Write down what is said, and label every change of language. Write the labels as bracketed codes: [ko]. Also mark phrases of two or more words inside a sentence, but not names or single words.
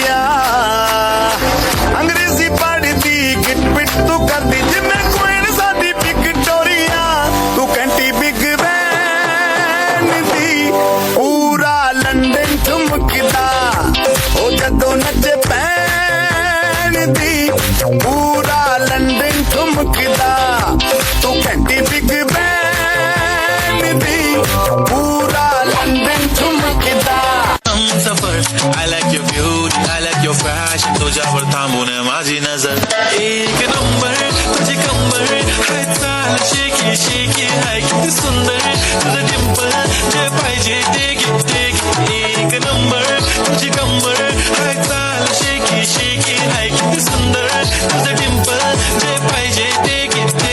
[pa] ਅੰਗਰੇਜ਼ੀ ਪੜ੍ਹਦੀ ਗਿੱਟ ਪਿੱਟ ਤੂੰ ਕਰਦੀ ਜਿੰਮੇ ਕੁਈਨ ਸਾਡੀ ਵਿਕਟੋਰੀਆ ਤੂੰ ਕੈਂਟੀ ਬਿੱਗ ਪੂਰਾ ਲੰਦਨ ਠੁਮਕਦਾ ਓ ਜਦੋਂ ਨੱਚੇ ਪੈਨ ਦੀ ਪੂਰਾ ਲੰਦਨ ਠੁਮਕਦਾ ਤੂੰ ਘੰਟੀ ਬਿੱਗ ਬੈਨ ਦੀ ਪੂਰਾ ਲੰਦਨ ਠੁਮਕਦਾ. [en] I like your beauty, I like your fashion. [mr] तुझ्यावर थांबून माझी नजर एक नंबर, तुझी कंबर हाय चाल शेकी शेकी हाय किती सुंदर तुझं डिंपल जे पाहिजे ते घे एक नंबर तुझी कंबर हाय चाल शेकी शेकी हाय किती सुंदर तुझं डिंपल जे पाहिजे ते घे